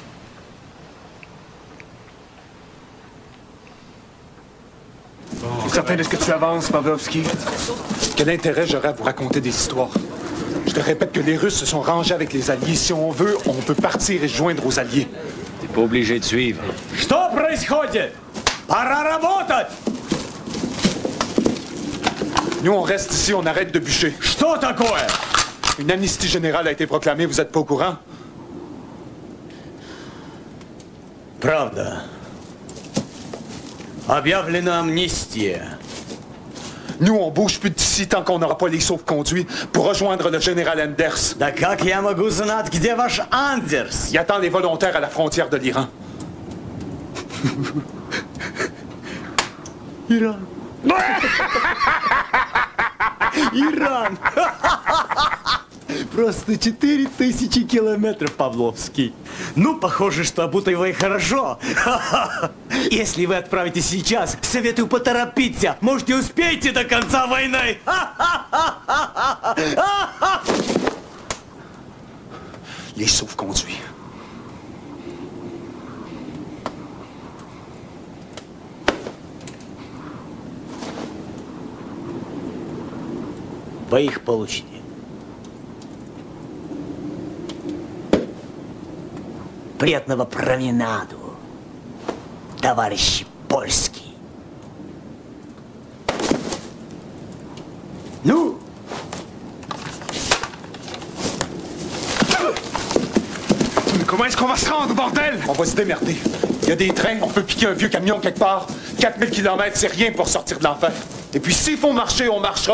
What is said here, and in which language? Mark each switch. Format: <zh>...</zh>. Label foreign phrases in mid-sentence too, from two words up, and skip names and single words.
<fr>Certain de ce que tu avances, Pawłowski? Quel intérêt j'aurais à vous raconter des histoires? Je te répète que les Russes se sont rangés avec les Alliés. Si on veut, on peut partir et se joindre aux Alliés. T'es pas obligé de suivre.</fr> <ru>Что происходит? Пора работать!</ru> <fr>Nous, on reste ici, on arrête de bûcher.</fr> <ru>Что такое?</ru> <fr>Une amnistie générale a été proclamée, vous êtes pas au courant?</fr> <ru>Правда. Объявлена амнистия.</ru> <fr>Nous, on bouge plus d'ici tant qu'on n'aura pas les sauve-conduits pour rejoindre le général Anders.</fr> <ru>Да как я могу знать, где ваш Андерс?</ru> <fr>Il attend les volontaires à la frontière de l'Iran.</fr> <ru>Иран. Иран. Просто 4000 километров, Павловский. Ну, похоже, что Абутаевой хорошо. Если вы отправитесь сейчас, советую поторопиться. Может, и успеете до конца войны.</ru> <fr>Les sauve-conduits.</fr> <ru>Вы их получите. Приятного променаду, товарищи польские. Ну?</ru> <fr>Mais comment est-ce qu'on va se rendre, bordel? On va se démerder. Il y a des trains, on peut piquer un vieux camion quelque part. 4000 km, c'est rien pour sortir de l'enfer. Et puis s'il faut marcher, on marchera.</fr>